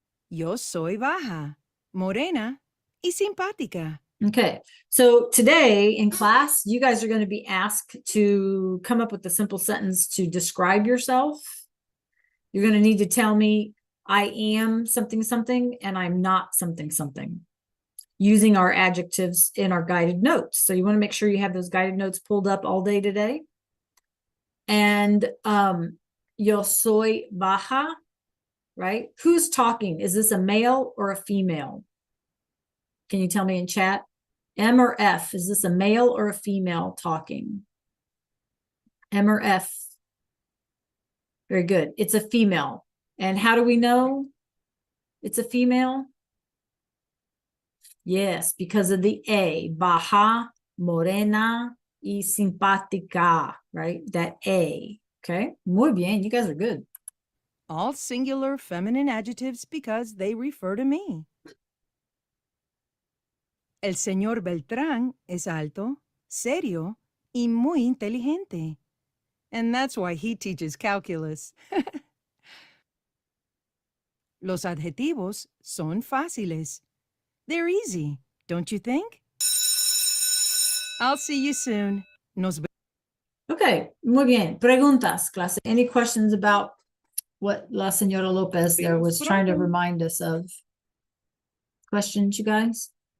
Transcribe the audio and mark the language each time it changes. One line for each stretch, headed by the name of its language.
Spanish: Yo soy baja, morena y simpática.
English: Okay, so today in class, you guys are going to be asked to come up with a simple sentence to describe yourself. You're going to need to tell me, I am something, something, and I'm not something, something, using our adjectives in our guided notes. So you want to make sure you have those guided notes pulled up all day today. And
Spanish: yo soy baja,
English: right? Who's talking? Is this a male or a female? Can you tell me in chat? M or F? Is this a male or a female talking? M or F? Very good. It's a female. And how do we know it's a female? Yes, because of the A.
Spanish: Baja, morena, y simpática,
English: right? That A. Okay.
Spanish: Muy bien.
English: You guys are good. All singular feminine adjectives because they refer to me.
Spanish: El señor Beltrán es alto, serio, y muy inteligente.
English: And that's why he teaches calculus.
Spanish: Los adjetivos son fáciles.
English: They're easy, don't you think? I'll see you soon.
Spanish: Nos vemos.
English: Okay.
Spanish: Muy bien. Preguntas, clase.
English: Any questions about what La Señora Lopez there was trying to remind us of? Questions, you guys?